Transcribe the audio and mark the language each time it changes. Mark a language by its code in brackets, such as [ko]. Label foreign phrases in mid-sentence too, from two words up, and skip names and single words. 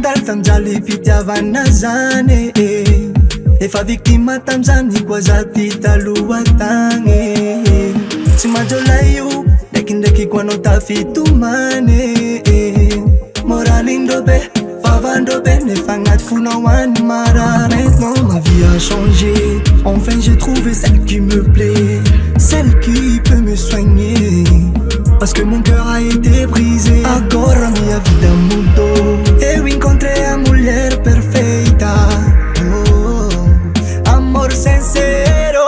[mg] tamjaly fitiavana zany efa victime tamzany koa za ty taloha tagny tsy manjolay io ndraikindraiky koa anao tafitomany moralindreo be vavandreo be nefa agnaty fonao any mara. [fr] Maintenant ma vie a changé, enfin j'ai trouvé celle qui me plaît, celle qui peut me soigner, parce que mon cœur a été brisé. [pt] Agora minha vida mudou, eu encontrei a mulher perfeita, oh, amor sincero.